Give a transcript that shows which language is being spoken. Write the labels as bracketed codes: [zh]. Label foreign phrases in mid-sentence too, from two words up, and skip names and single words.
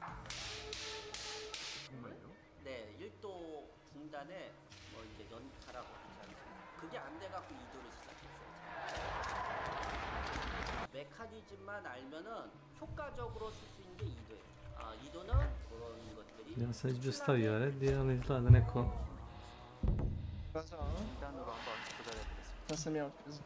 [ko] 정말요? 네, 1도 중단에 뭐 이제 연타라고 하지 않습니까? 그게 안 돼갖고 2도를 시작했어요. 메커니즘만 알면은 효과적으로 쓸 수 있는 게 2도예요. 2도는 그런 것들이. [sr] Ja sam već bio stavio redi, ali izgleda da neko... Da sam ja otkazao.